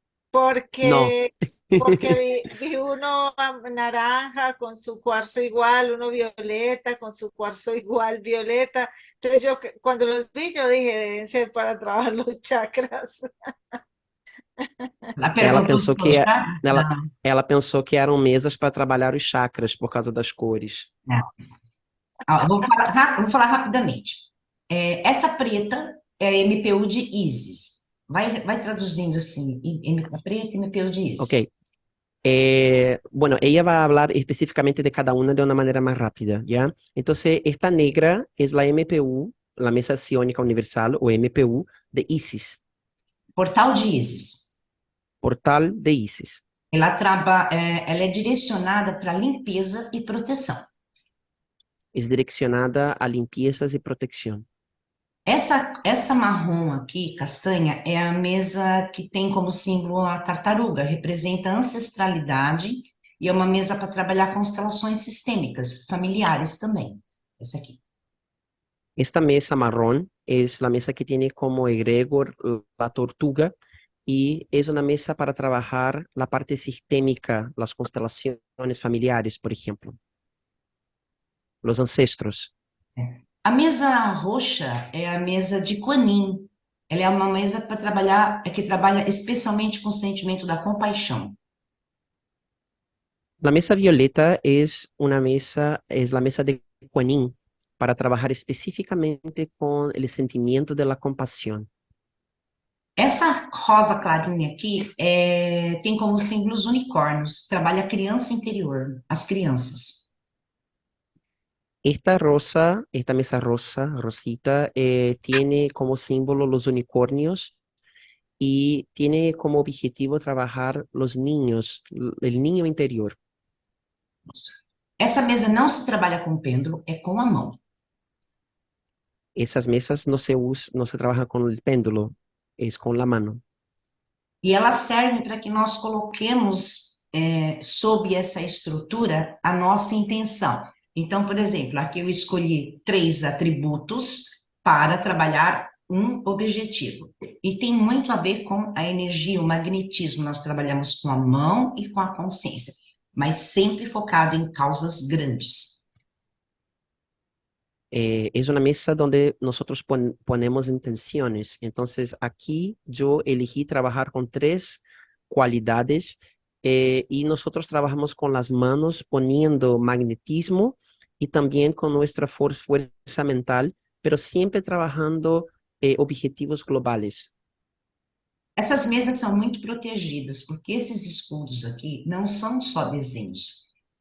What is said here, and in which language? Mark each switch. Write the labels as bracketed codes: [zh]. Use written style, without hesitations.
[es] Porque, porque vi uno naranja con su cuarzo igual, uno violeta con su cuarzo igual violeta. Entonces cuando los vi yo dije, deben ser para trabajar los chakras. [pt] Ela Ela perguntou se pensou são que chakras? ela, Não, ela pensou que eram mesas para trabalhar os chakras por causa das cores. não. Ó, vou falar rapidamente. Essa preta é a MPU de Isis. Vai traduzindo assim, a preta, MPU de Ok. Isis. [es] Bueno, ella va a hablar específicamente de cada una de una manera más rápida, ¿ya? Entonces, esta negra es la MPU, la Mesa Ciónica Universal, o MPU de Isis, [pt] Portal de Isis. [es] portal de Isis. [pt] Ela é direcionada para limpeza e proteção. [es] Es direccionada a limpiezas y protección. [pt] Essa marrom aqui, castanha, é a mesa que tem como símbolo a tartaruga, representa a ancestralidade e é uma mesa para trabalhar constelações sistêmicas, familiares também. Essa aqui. [es] Esta mesa marrón es la mesa que tiene como egregor la tortuga y es una mesa para trabajar la parte sistémica, las constelaciones familiares, por ejemplo, los ancestros. [pt] A mesa roxa é a mesa de Kuan Yin. Ela é uma mesa para trabalhar, que trabalha especialmente com o sentimento da compaixão. [es] La mesa violeta es la mesa de Kuan Yin para trabajar específicamente con el sentimiento de la compasión. [pt] Essa rosa clarinha aqui tem como símbolos unicórnios, trabalha a criança interior, as crianças. [es] Esta mesa rosa, rosita, tiene como símbolo los unicornios y tiene como objetivo trabajar los niños, el niño interior. [pt] Essa mesa não se trabalha com pêndulo, é com a mão. [es] Esas mesas no se trabaja con el péndulo, es con la mano. [pt] E ela serve para que nós coloquemos sob essa estrutura a nossa intenção. Então, por exemplo, aqui eu escolhi 3 atributos para trabalhar um objetivo. E tem muito a ver com a energia, o magnetismo. Nós trabalhamos com a mão e com a consciência, mas sempre focado em causas grandes. [es] Es una mesa donde nosotros ponemos intenciones. Entonces, aquí yo elegí trabajar con 3 cualidades y nosotros trabajamos con las manos poniendo magnetismo y también con nuestra fuerza mental, pero siempre trabajando objetivos globales. [pt] Essas mesas são muito protegidas, porque esses escudos aqui não são só desenhos.